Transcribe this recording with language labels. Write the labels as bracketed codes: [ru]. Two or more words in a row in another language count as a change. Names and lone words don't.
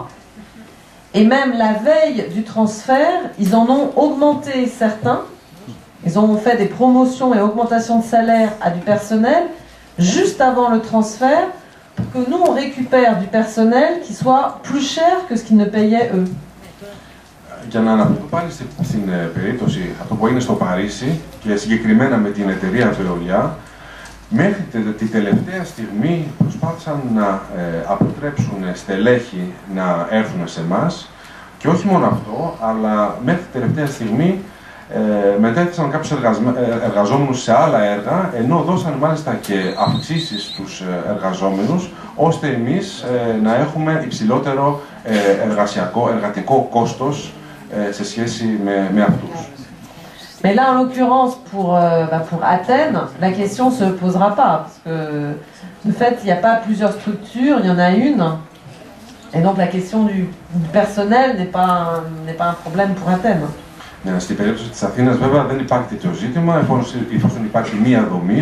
[fr] Et même la veille du transfert, ils en ont augmenté certains. Ils ont fait des promotions et augmentations de salaire à du personnel juste avant le transfert pour que nous, on récupère du personnel qui soit plus cher que ce qu'ils ne payaient eux. [el] Για να αναφερθώ πάλι στην περίπτωση αυτό που έγινε στο Παρίσι και συγκεκριμένα με την εταιρεία Veolia, μέχρι την τελευταία στιγμή προσπάθησαν να αποτρέψουν στελέχη να έρθουν σε εμάς και όχι μόνο αυτό, αλλά μέχρι την τελευταία στιγμή μετέθεσαν κάποιους εργαζόμενους σε άλλα έργα, ενώ δώσαν μάλιστα και αυξήσεις στους εργαζόμενους, ώστε εμείς να έχουμε υψηλότερο εργατικό κόστος σε σχέση με αυτούς. [fr] Mais là, en l'occurrence, pour Athènes, la question ne se posera pas, parce que de fait, il n'y a pas plusieurs structures, il y en a une, et donc la question du personnel n'est pas un problème pour Athènes. [el] Στην περίπτωση της Αθήνας, βέβαια, δεν υπάρχει τέτοιο ζήτημα, εφόσον υπάρχει μία δομή.